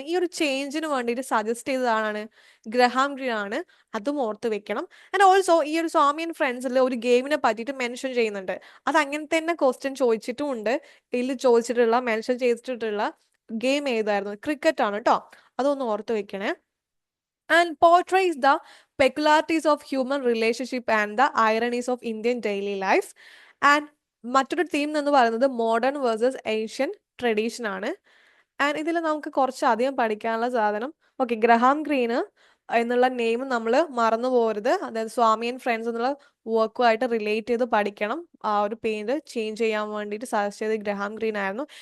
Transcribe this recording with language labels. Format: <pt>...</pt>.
<ml>ഈ ഒരു ചേഞ്ചിന് വേണ്ടിയിട്ട് സജസ്റ്റ് ചെയ്തതാണ് ഗ്രഹാം ഗ്രീൻ ആണ്. അതും ഓർത്ത് വെക്കണം. ആൻഡ് ഓൾസോ ഈ ഒരു സ്വാമി ആൻഡ് ഫ്രണ്ട്സിൽ ഒരു ഗെയിമിനെ പറ്റിയിട്ട് മെൻഷൻ ചെയ്യുന്നുണ്ട്. അത് അങ്ങനെ തന്നെ ക്വസ്റ്റ്യൻ ചോദിച്ചിട്ടും ഉണ്ട്. ഇതിൽ ചോദിച്ചിട്ടുള്ള മെൻഷൻ ചെയ്തിട്ടുള്ള ഗെയിം ഏതായിരുന്നു? ക്രിക്കറ്റ് ആണ് കേട്ടോ. അതൊന്ന് ഓർത്ത് വെക്കണേ.</ml> <en>And portrays the peculiarities of human relationship and the ironies of Indian daily life.</en> <ml>And മറ്റൊരു തീം എന്ന് പറയുന്നത് മോഡേൺ വേഴ്സസ് ഏഷ്യൻ ട്രഡീഷൻ ആണ്. ആൻഡ് ഇതിൽ നമുക്ക് കുറച്ച് അധികം പഠിക്കാനുള്ള സാധനം, ഓക്കെ, ഗ്രഹാം ഗ്രീന് എന്നുള്ള നെയിം നമ്മൾ മറന്നു പോകരുത്. അതായത് സ്വാമി ആൻഡ് ഫ്രണ്ട്സ് എന്നുള്ള വർക്കുമായിട്ട് റിലേറ്റ് ചെയ്ത് പഠിക്കണം. ആ ഒരു പേര് ചേഞ്ച് ചെയ്യാൻ വേണ്ടിയിട്ട് സജസ്റ്റ് ചെയ്ത് ഗ്രഹാം ഗ്രീൻ ആയിരുന്നു.</ml>